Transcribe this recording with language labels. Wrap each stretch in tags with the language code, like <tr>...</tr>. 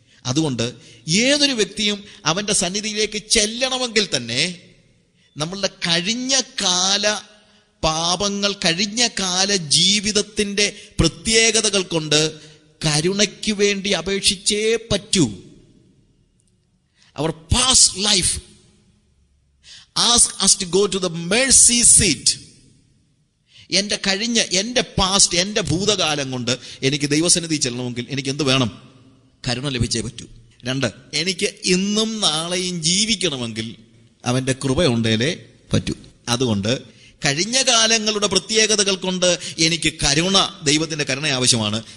<ml>അതുകൊണ്ട് ഏതൊരു വ്യക്തിയും അവന്റെ സന്നിധിയിലേക്ക് ചെല്ലണമെങ്കിൽ തന്നെ നമ്മളുടെ കഴിഞ്ഞ കാല പാപങ്ങൾ, കഴിഞ്ഞ കാല ജീവിതത്തിന്റെ പ്രത്യേകതകൾ കൊണ്ട് കരുണയ്ക്ക് വേണ്ടി അപേക്ഷിച്ചേ പറ്റൂ.</ml> <en>Our past life ask us to go to the mercy seat.</en> <ml>എൻ്റെ പാസ്റ്റ്, എൻ്റെ ഭൂതകാലം കൊണ്ട് എനിക്ക് ദൈവസന്നിധി ചെല്ലണമെങ്കിൽ എനിക്ക് എന്ത് വേണം? കരുണ ലഭിച്ചേ പറ്റൂ. 2, എനിക്ക് ഇന്നും നാളെയും ജീവിക്കണമെങ്കിൽ അവൻ്റെ കൃപയുണ്ടേലേ പറ്റൂ. അതുകൊണ്ട് കഴിഞ്ഞ കാലങ്ങളുടെ പ്രത്യേകതകൾ കൊണ്ട് എനിക്ക് കരുണ, ദൈവത്തിന്റെ കരുണ ആവശ്യമാണ്.</ml>